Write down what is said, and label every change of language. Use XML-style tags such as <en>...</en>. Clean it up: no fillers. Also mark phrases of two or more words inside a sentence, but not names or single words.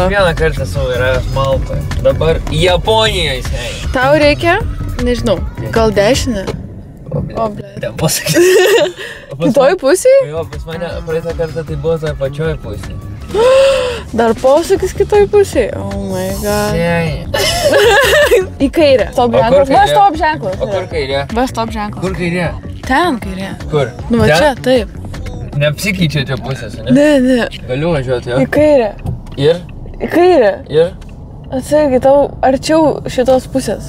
<lt>Aš vieną kartą savo yra Maltoje. Dabar Japonijoje seniai. Tau reikia? Nežinau. Gal dešinę? O, ble. Ten pasakyti. Kitoj pusėje? Jo, pas mane praeitą kartą tai buvo toje pačioj pusėje. Dar posūkis kitoj pusėje?</lt> <en>Oh my god.</en> <lt>Seniai. Į kairę. Stop ženklas. Va, stop ženklas. O kur kairė? Va, stop ženklas. Kur kairė? Ten kairė. Kur? Nu, va čia, taip. Neapsikeičia čia pusės, ne? Ne. Galiu važiuoti, jo? Į kairę. Ir? Į kairę. Ir? Atsargiai, tau arčiau šitos pusės.</lt>